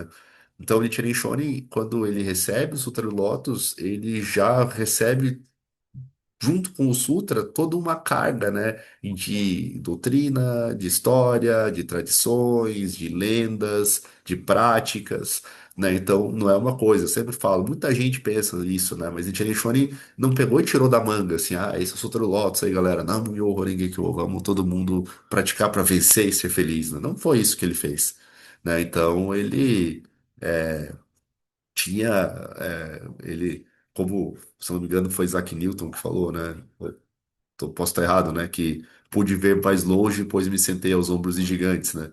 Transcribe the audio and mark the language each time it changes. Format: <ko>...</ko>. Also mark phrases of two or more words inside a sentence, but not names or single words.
<pt>Então, o Nichiren Shonin, quando ele recebe o Sutra do Lotus, ele já recebe junto com o Sutra, toda uma carga, né, de doutrina, de história, de tradições, de lendas, de práticas, né? Então, não é uma coisa, eu sempre falo, muita gente pensa isso, né? Mas Nichiren Shonin não pegou e tirou da manga, assim, esse é o Sutra do Lótus aí, galera, não,</pt> <ja>妙法蓮華経,</ja> <pt>vamos todo mundo praticar para vencer e ser feliz, né? Não foi isso que ele fez, né? Então, ele tinha, ele, como, se não me engano, foi Isaac Newton que falou, né? Posso estar errado, né? Que pude ver mais longe, pois me sentei aos ombros de gigantes, né?</pt>